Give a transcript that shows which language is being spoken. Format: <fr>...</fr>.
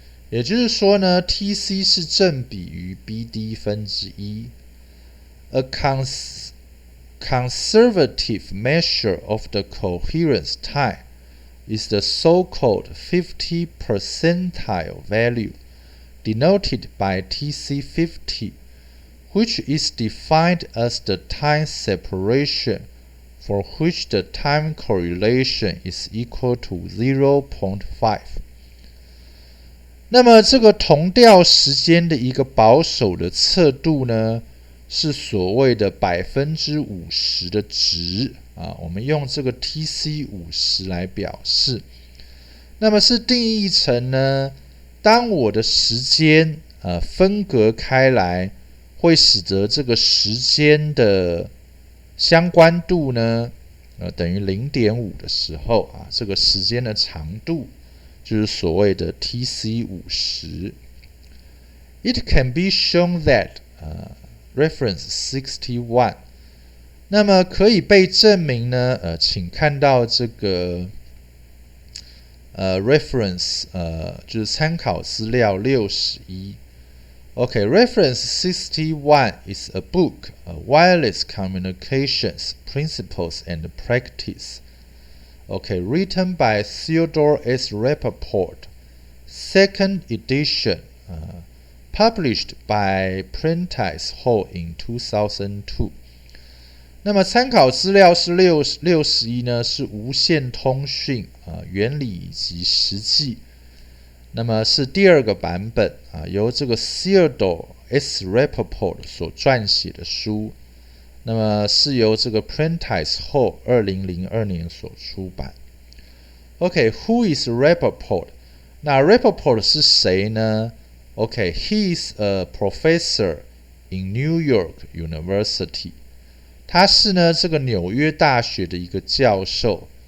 <zh>也就是说呢 ，TC 是正比于 BD 分之一。</zh> <en>A conservative measure of the coherence time is the so-called 50 percentile value, denoted by TC50, which is defined as the time separation for which the time correlation is equal to 0.5。</en> <zh>那么这个同调时间的一个保守的测度呢，是所谓的50%的值啊，我们用这个 TC50 来表示。那么是定义成呢，当我的时间分隔开来，会使得这个时间的相关度呢，等于 0.5 的时候啊，这个时间的长度就是所谓的 TC50。</zh> <en>It can be shown that reference 61。</en> <zh>那么可以被证明呢，请看到这个reference 就是参考资料61。</zh> <en>Okay, reference 61 is a book, Wireless Communications Principles and Practice. Okay, written by Theodore S. Rappaport, second edition, published by Prentice Hall in 2002。</en> <zh>那么参考资料是61呢，是无线通讯原理以及实际。那么是第二个版本由这个 Theodore S. Rappaport 所撰写的书。那么是由这个 Prentice Hall 2002年所出版。</zh> <en>Okay, who is Rappaport?</en> <zh>那 Rappaport 是谁呢？</zh> <en>Okay, he is a professor in New York University.</en> <zh>他是呢这个纽约大学的一个教授。</zh>